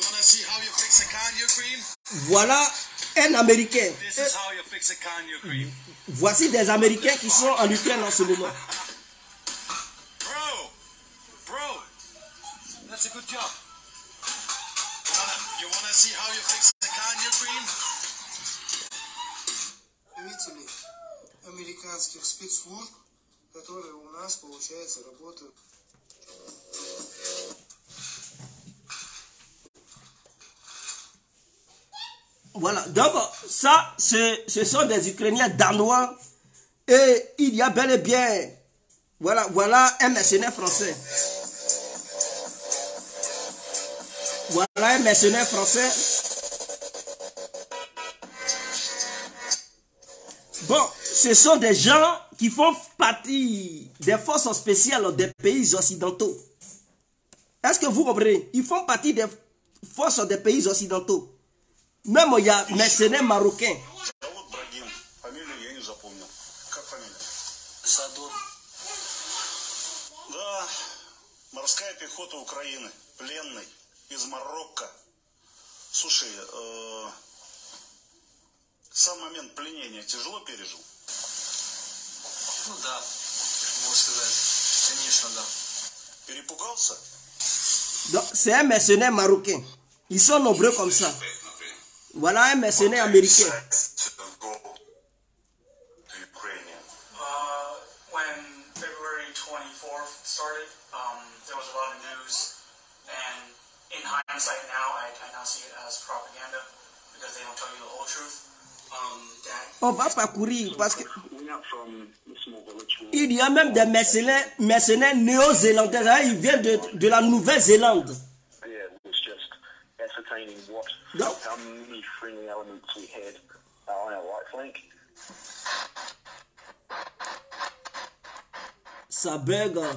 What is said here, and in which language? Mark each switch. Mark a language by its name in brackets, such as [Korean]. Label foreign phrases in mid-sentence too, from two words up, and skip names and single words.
[French] Voilà un Américain. Voici des Américains qui sont en Ukraine en ce moment. [English] That's a good job. You wanna see how you fix the car in Ukraine? [Russian] Представители американских спецслужб, которые у нас, получается, работают. [French] Voilà, donc ça, ce sont des Ukrainiens danois et il y a bel et bien, voilà un mercenaire français. Voilà Voilà un mercenaire français. Bon, ce sont des gens qui font partie des forces spéciales des pays occidentaux. Est-ce que vous comprenez? Ils font partie des forces des pays occidentaux. Même il y a des mercenaires marocains. [Russian] Да, морская пехота Украины, пленный из Марокко. Слушай, сам момент пленения тяжело пережил? Ну да, можно сказать, конечно, да. Перепугался? [French] C'est un mercenaire marocain. Ils sont nombreux comme ça. Voilà un mercenaire américain. [English] When February 24th started, there was a lot of news, and in hindsight now, I now see it as propaganda because they don't tell you the whole truth. [French] On va parcourir parce que il y a même des mercenaires néo-zélandais. Ils viennent de la Nouvelle-Zélande. Donc, ça bug.